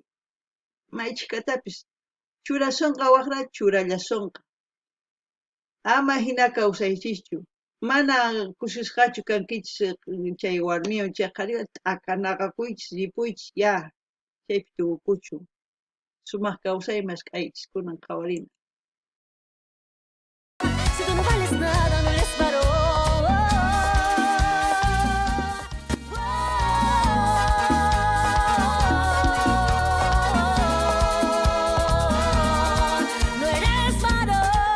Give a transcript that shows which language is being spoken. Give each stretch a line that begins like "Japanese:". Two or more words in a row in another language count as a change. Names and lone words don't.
Quechua: Maychikatapis churasunqa waqra churallasunqa. Ama hina kawsaychischu. Mana kusisqachu kankichis chay warmiwan chay qhariwan t'akanaqakuychis ripuychis ya chaypi tukukuchun. Sumaq kawsaymas k'aychis kunan qhawarina.
Spanish: Si tú no vales nada, no eres varón. No eres varón.